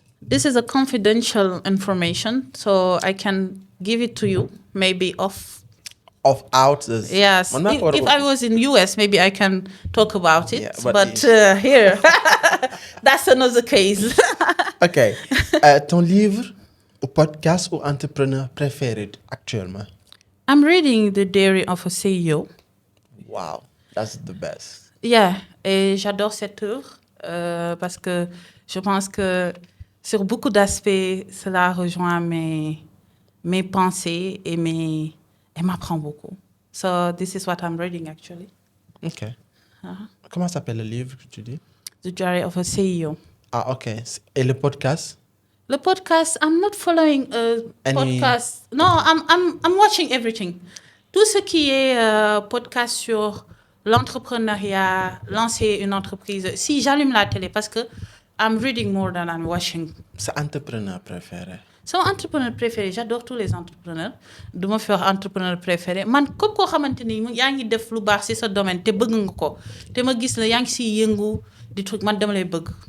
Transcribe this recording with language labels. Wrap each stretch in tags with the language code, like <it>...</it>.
<en>This is a confidential information, so I can give it to you maybe off. Out. Yes. If I was in US, maybe I can talk about it. Yeah, but here, that's another case. Ok.</en> <fr>Ton livre ou podcast ou entrepreneur préféré actuellement?</fr> <en>I'm reading The Diary of a CEO. Wow, that's the best.</en> <fr>Yeah, et j'adore cette œuvre parce que je pense que sur beaucoup d'aspects, cela rejoint mes pensées et m'apprend beaucoup.</fr> <en>So this is what I'm reading actually. Ok.</en> <fr>Comment s'appelle le livre que tu dis?</fr> <en>The Diary of a CEO.</en> <fr>Ah, ok. Et le podcast? Le podcast,</fr> <en>I'm not following podcast. No, I'm watching everything.</en> <fr>Tout ce qui est podcast sur l'entrepreneuriat, lancer une entreprise. Si j'allume la télé, parce que</fr> <en>I'm reading more than I'm watching.</en> <fr>Sa entrepreneur préféré? Son entrepreneur préféré, j'adore tous les entrepreneurs.</fr> <wo>Du ma fi wax</wo> <fr>entrepreneur préféré</fr> <wo>man comme koo xamante ni yaa ngi def lu baax ci sa domaine te bëgg nga ko te ma gis la yaa ngi ciy yëngu di truc man dama lay bëgg.</wo>